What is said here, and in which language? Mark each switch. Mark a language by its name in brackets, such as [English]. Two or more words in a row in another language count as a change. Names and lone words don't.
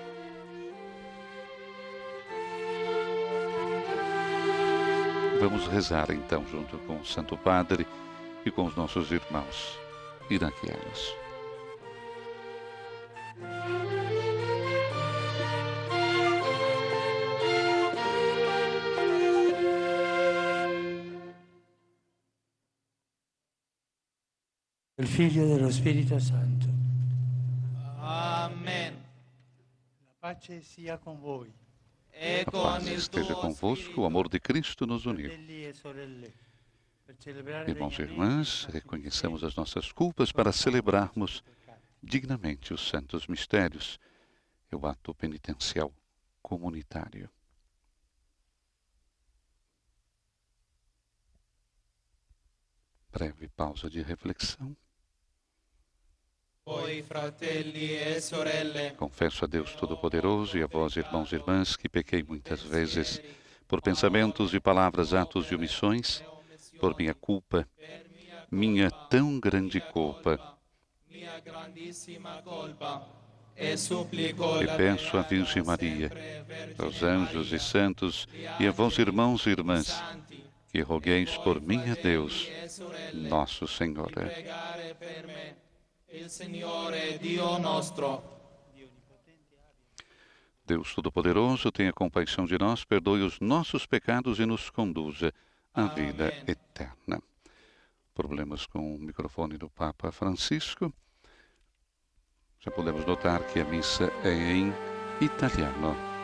[Portuguese] Vamos rezar então junto com o Santo Padre e com os nossos irmãos iraquianos. [Italian] Il Figlio e dello Spirito Santo. [Portuguese] Amém. [Italian] La pace sia con voi. E [Portuguese] A [Italian] con [Portuguese] paz [Italian] il [Portuguese] esteja [Italian] tuo [Portuguese] convosco, o amor de Cristo nos uniu. [Italian] Fratelli e sorelle, per celebrare [Portuguese] Irmãos e [Italian] degnamente [Portuguese] irmãs, reconheçamos as nossas culpas para celebrarmos dignamente os santos mistérios, é o ato penitencial comunitário. Breve pausa de reflexão. [Italian] voi, fratelli e sorelle, [Portuguese] Confesso a Deus Todo-Poderoso e a vós, irmãos e irmãs, que pequei muitas vezes por pensamentos e palavras, atos e omissões, por minha culpa, minha tão grande culpa. [Italian] mia grandissima colpa, e supplico E la [Portuguese] peço à Virgem Maria, aos anjos e santos e a vós, irmãos e irmãs, que rogueis por mim a Deus, nosso Senhor. [Italian] pregare per me, il Signore Dio nostro. [Portuguese] Deus Todo-Poderoso, tenha compaixão de nós, perdoe os nossos pecados e nos conduza à vida eterna. Problemas com o microfone do Papa Francisco. Já podemos notar que a missa é em italiano.